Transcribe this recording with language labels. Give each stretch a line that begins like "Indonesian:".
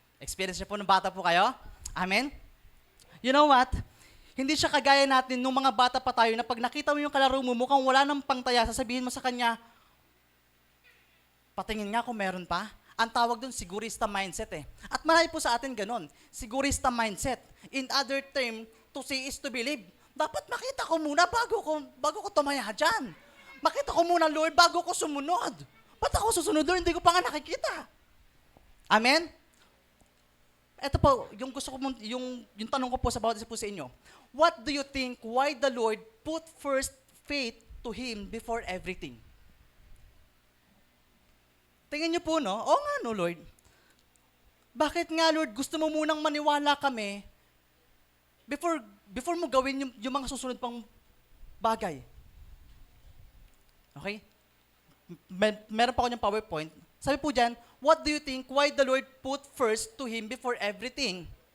Filipino: Experience niyo po ng bata po kayo? Amen?
English: You know what?
Filipino: Hindi siya kagaya natin nung mga bata pa tayo na pag nakita mo yung kalaro mo, mukhang wala nang pangtaya, sasabihin mo sa kanya, patingin nga kung meron pa. Ang tawag doon, sigurista mindset eh. At marami po sa atin ganon, sigurista mindset.
English: In other term, to see is to believe.
Filipino: Dapat makita ko muna bago ko tumaya dyan. Makita ko muna, Lord, bago ko sumunod. Ba't ako susunod, Lord? Hindi ko pa nga nakikita. Amen? Ito po, yung gusto ko, yung tanong ko po sa bawat isa po sa inyo.
English: What do you think why the Lord put first faith to Him before everything?
Filipino: Tingin niyo po, no? Oo nga, no, Lord. Bakit nga, Lord, gusto mo munang maniwala kami before mo gawin yung mga susunod pang bagay? Okay? Meron pa ako yung PowerPoint. Sabi po dyan,
English: what do you think why the Lord put first to Him before everything?